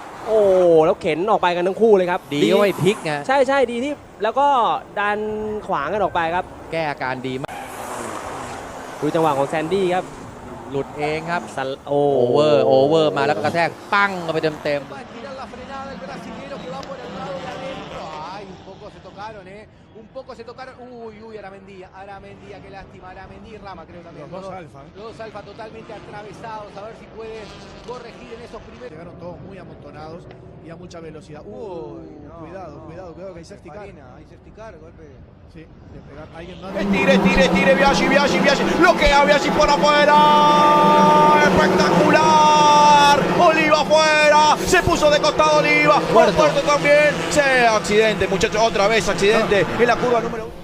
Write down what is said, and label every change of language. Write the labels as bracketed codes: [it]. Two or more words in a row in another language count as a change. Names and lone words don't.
[th] โอ้แล้วเข็นออกไปกันทั้งคู่เลยครับ ดีไม่พลิกไง ใช่ดีที่แล้วก็ดันขวางกันออกไปครับ แก้อาการดีมาก ดูจังหวะของแซนดี้ครับ หลุดเองครับโอเวอร์มาแล้วก็กระแทกปั้งเข้าไปเต็ม [es] Un poco se tocaron. Uy, Aramendi, qué lástima. Aramendi y Rama, creo también. Los dos Alfa totalmente atravesados. A ver si puede corregir en esos primeros. Llegaron todos muy amontonados y a mucha velocidad. Uy, no, cuidado, que hay [en] safety car. [es] Hay [en] safety car, [es] golpe. Sí, de pegar. Alguien más. Tire, Biaggi. Lo que ha Biaggi por afuera. Espectacular. Oliva afuera. Se puso de costado Oliva. Puerto también. Accidente, muchachos. Otra vez accidente en la curva número 1.